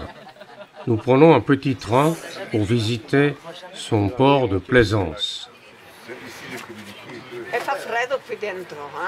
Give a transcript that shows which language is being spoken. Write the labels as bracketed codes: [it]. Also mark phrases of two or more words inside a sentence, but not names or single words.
[fr] Nous prenons un petit train pour visiter son port de plaisance. [it] E fa freddo qui dentro, eh?